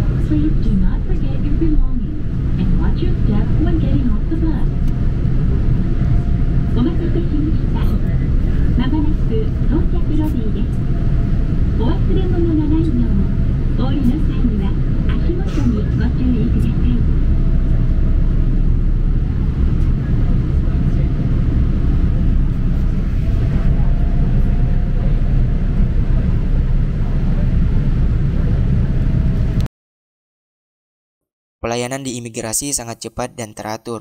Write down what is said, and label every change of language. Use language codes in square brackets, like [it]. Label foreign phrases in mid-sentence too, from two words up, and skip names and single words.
[en] Please do not forget your belongings and watch your step when getting off the bus. [ja] お待たせしました。まもなく到着ロビーです。お忘れ物がないよう、お降りの際には足元にご注意ください。 [id] Pelayanan di imigrasi sangat cepat dan teratur.